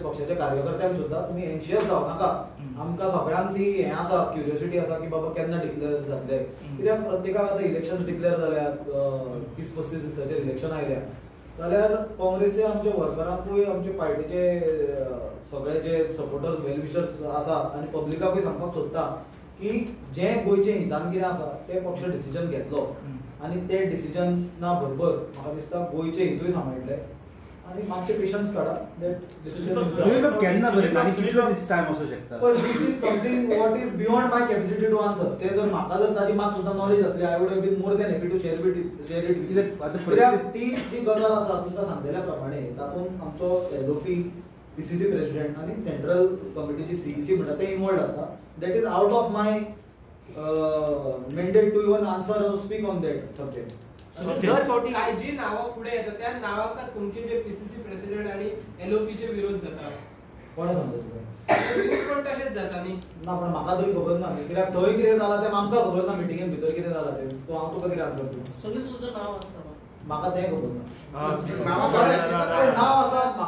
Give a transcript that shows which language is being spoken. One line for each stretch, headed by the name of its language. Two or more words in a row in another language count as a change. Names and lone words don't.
Konkani: पक्षाच्या कार्यकर्त्यांक सुद्दां तुमी एन्शियस जावनाका आमकां सगळ्यांक ती हें आसा क्युरियोसिटी आसा की बाबा केन्ना डिक्लेअर जातले कित्याक प्रत्येकाक आतां इलेक्शन डिक्लेअर जाल्यात 30-35 दिसाचेर इलेक्शन आयल्या जाल्यार काँग्रेसी आमच्या वर्करांकूय आमचे पार्टीचे सगळे जे
English: supporters well wishers
Konkani: आसा आनी पब्लिकाकूय सांगपाक सोदता की जे गोंयचे हितान कितें आसा ते पक्ष डिसिजन घेतलो आनी ते डिसिजना बरोबर म्हाका दिसता गोंयचे हितूय सांबाळटले आनी मातशे पेशन्स काडा सुनील बाब केन्ना बरें आनी कितलो
English: this time
Konkani: असू शकता
English: पण this is something what is beyond my capacity to answer
Konkani: ते जर म्हाका जर ताजी मात सुद्दां नॉलेज आसली
English: I would have been more than happy to share it
Konkani: कित्याक आतां कित्याक ती जी गजाल आसा तुमकां सांगलेल्या प्रमाणे तातूंत आमचो एलओपी PCC प्रेसिडेंट आनी सेंट्रल कमिटीची CEC म्हणटा ते इनवॉल्ड आसा
English: that is out of my mandate to even answer or speak on that subject. Okay.
Konkani: काय जी नावं पुढे येतात त्या नावाका तुमचे जे पीसीसी प्रेसिडेंट आणि एलओपी चे विरोध जाता कोणा सांगता तुका? न्यूज पण तसेच जाता न्ही ना पण म्हाका तरी खबर ना कित्याक थंय कितें जालां तें आमकां खबर ना मिटिंगेन भितर कितें जालां तें तो हांव तुका कितें आन्सर दिवं
Marathi: सुनील सुद्धा नाव असतं
Konkani: म्हाका तें खबर ना नांवां नांव आसा नांवां